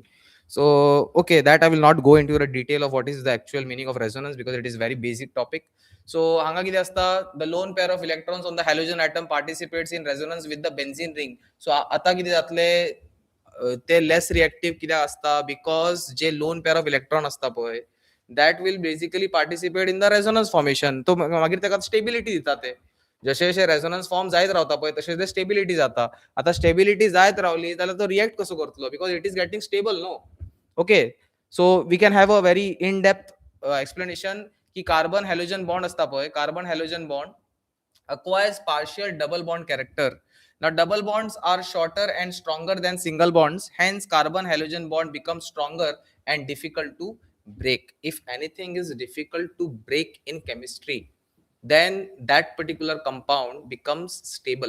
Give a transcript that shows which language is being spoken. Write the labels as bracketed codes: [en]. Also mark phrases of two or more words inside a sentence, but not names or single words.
[en] So okay, that I will not go into the detail of what is the actual meaning of resonance because it is very basic topic. So [kok] हांगा किदें आसता, [en] the lone pair of electrons on the halogen atom participates in resonance with the benzene ring. [kok] So आतां किदें jaतले, ते [en] less reactive [kok] कित्याक आसता, [en] because जे lone pair of electron [kok] आसता पळय, [en] that will basically participate in the resonance formation. [kok] तो मागीर तेका स्टेबिलिटी दिता. ते जशे जशे [en] resonance form [kok] जायत रावता पळय तशें ते स्टेबिलिटी जाता. आता स्टेबिलिटी जायत रावली जाल्यार तो रिएक्ट कसो करतलो, [en] Because it is getting stable no. Okay, so we can have a very in depth explanation की carbon halogen bond [kok] असता पळय, [en] carbon halogen bond acquires partial double bond character. Now double bonds are shorter and stronger than single bonds, hence carbon halogen bond becomes stronger and difficult to break. If anything is difficult to break in chemistry, then that particular compound becomes stable.